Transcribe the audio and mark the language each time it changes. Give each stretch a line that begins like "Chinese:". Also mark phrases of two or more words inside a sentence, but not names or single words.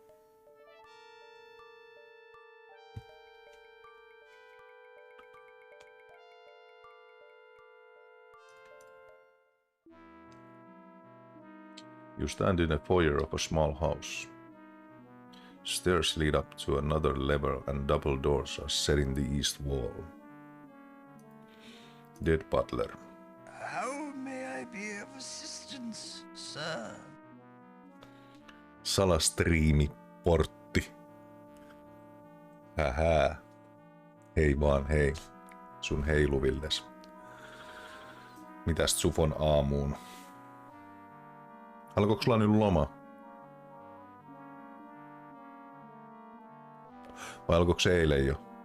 English: You stand in a foyer of a small house. Stairs lead up to another level and double doors are set in the east wall. Dead butler. How may I be of assistance, sir?
Finnish: Salastriimiportti. Hähää. Hei vaan hei. Sun heiluvilles. Mitäs Sufon aamuun? Alkoiko sulla nyt loma? Vai alkoiko se eilen jo?